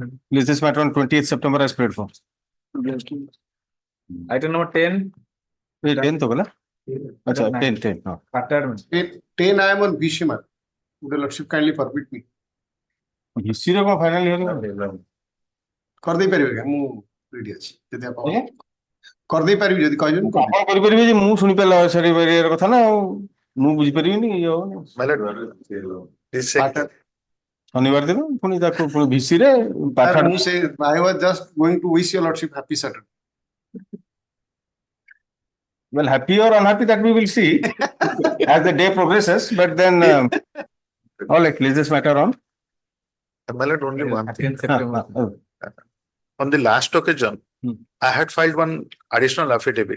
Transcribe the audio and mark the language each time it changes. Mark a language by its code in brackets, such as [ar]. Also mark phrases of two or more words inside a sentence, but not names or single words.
[en] List this matter on 20th September as prayed for. Item number 10. [hi] 10 तो बोला? अच्छा 10. [en] After 10 I am on Vishiman. Would the lordship kindly permit me? History of final hearing. [or] କରିଦେଇ ପାରିବେ କି ମୁଁ ରେଡି ଅଛି ଯଦି ଆପଣ ଆଜ୍ଞା? କରିଦେଇ ପାରିବି ଯଦି କହିବେ ମୁଁ କରିଦେବି। ଆପଣ କରିପାରିବେ ଯେ ମୁଁ ଶୁଣିପାରିଲା ସାରି ପାରିବାର କଥା ନା ଆଉ ମୁଁ ବୁଝିପାରିବିନି ଇଏ ହବନି ଶନିବାର ଦିନ ପୁଣି ତାକୁ ପୁଣି ଭିସିରେ ପାଠ [en] Sir, [or] ମୁଁ ସେ [en] I was just going to wish your lordship happy Saturday. well happy or unhappy that we will see as the day progresses but then all right let's just matter on My lord, only one thing. oh, On the last occasion, I had filed one additional affidavit,